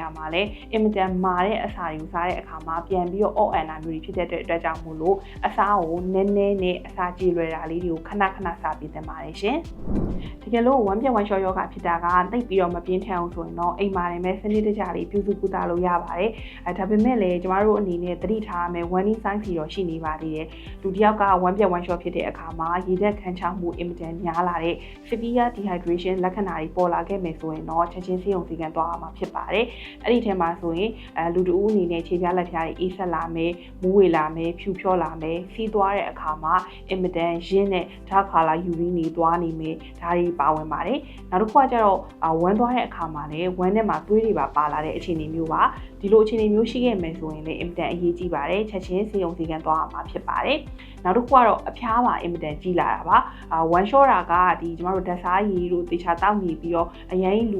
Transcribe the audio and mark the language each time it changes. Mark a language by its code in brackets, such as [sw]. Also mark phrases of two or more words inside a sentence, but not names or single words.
[my] မှာလည်းအင်မတန်မာတဲ့အစာတွေကိုစားတဲ့အခါမှာပြန်ပြီးတော့အော့အန်နာမျိုးတွေဖြစ်တဲ့အတွက်ကြောင့်မို့လို့အစာကိုနည်းနည်းနဲ့အစာကြေလွယ်တာလေးတွေကိုခဏခဏစားပေးသင့်ပါတယ်ရှင်တကယ်လို့ဝမ်းပြက်ဝမ်းလျှောယောဂဖြစ်တာကသိပ်ပြီးတော့မပြင်းထန်အောင်ဆိုရင်တော့အိမ်မှာလည်းပဲစနစ်တကျလေးပြုစုကုသလို့ရပါတယ်ဒါပေမဲ့လည်းကျမတို့အနေနဲ့သတိထားရမယ် [en] warning signs [my] တွေတော့ရှိနေပါသေးတယ်လူတစ်ယောက်ကဝမ်းပြက်ဝမ်းလျှောဖြစ်တဲ့အခါမှာရေဓာတ်ခမ်းခြောက် မှုအင်မတန်များလာတဲ့ [en] severe dehydration [my] လက္ခဏာတွေပေါ်လာခဲ့မယ်ဆိုရင်တော့ချက်ချင်းဆေးရုံဆေးခန်းသွားရမှာဖြစ်ပါတယ်အဲ့ဒီထဲမှာဆိုရင်လူတဦးအနေနဲ့ခြေပြားလက်ဖျားတွေအေးဆက်လာမယ်မူးဝေလာမယ်ဖြူဖြောလာမယ်စီးသွားတဲ့အခါမှာအင်မတန်ရင်းတဲ့ [en] dark color urine [my] တွေသွားနေမယ်ဒါတွေပါဝင်ပါတယ်နောက်တစ်ခုကကျတော့ဝမ်းသွားတဲ့အခါမှာလည်း ဝမ်းထဲမှာသွေးတွေပါလာတဲ့အခြေအနေမျိုးပါဒီလိုအခြေအနေမျိုးရှိခဲ့မယ်ဆိုရင်လည်းအင်မတန်အရေးကြီးပါတယ်ချက်ချင်းဆေးရုံဆေးခန်းသွားရမှာဖြစ်ပါတယ်နောက်တစ်ခုကတော့အဖျားပါအင်မတန်ကြီးလာတာပါဝမ်းလျှောတာကဒီကျမတို့ဓာတ်စားရည်တို့တေချာတောက်နေပြီးတော့အရင်လူ